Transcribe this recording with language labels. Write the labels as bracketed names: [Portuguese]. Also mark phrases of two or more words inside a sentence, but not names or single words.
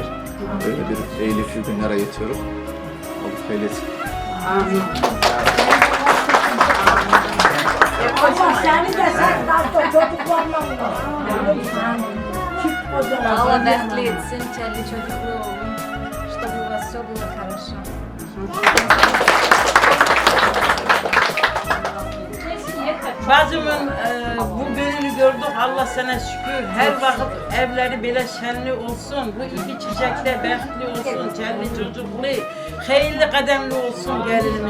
[Turkish] Böyle bir eğlenceli günlere yetiyorum. Allah hayırlı etsin. Amin. Allah seni de sen de çocuklarla [Azerbaijani] Allah bəxtli etsin, çəlli çocuklu olun. [Russian] Чтобы у вас все было хорошо. [Turkish] Bacımın Bu gününü gördük, Allah sana şükür. Her vakit evleri böyle şenli olsun. Bu iki çiçekle bəxtli olsun, çelli çocuklu, hayırlı kademli olsun gelinimiz.